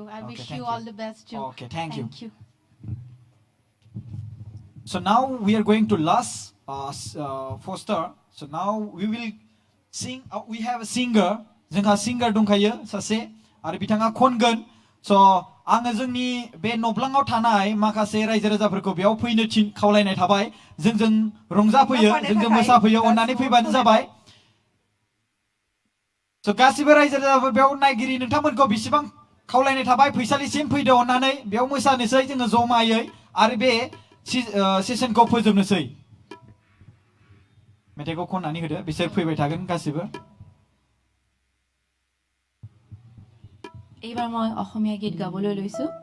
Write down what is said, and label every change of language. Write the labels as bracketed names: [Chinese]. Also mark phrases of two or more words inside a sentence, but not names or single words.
[English] I wish you all the best too okay thank you so now we are going to last Foster so now we will sing we have a singer [Bodo] जोंहा singer दंखायो सासे आरो बिथाङा खनगोन so आङो जोंनि बे नब्लाङाव थानाय माखासे रायजो राजाफोरखौ बेयाव फैनो खावलायनाय थाबाय जोंजों रंजाफैयो जोंजों मोसाफैयो अननानै फैबानो जाबाय so गासिबो रायजो राजाफोर बेयाव नायगिरि नोंथांमोनखौ बेसेबां खावलायनाय थाबाय फैसालिसिम फैदो अननानै बेयाव मोसानोसै जोङो जमायै आरो बे सेसनखौ फोजोबनोसै मेथाइखौ खननानै होदो बिसोर फैबाय थागोन गासिबो [Assamese] এইবাৰ মই অসমীয়া গীত গাবলৈ লৈছো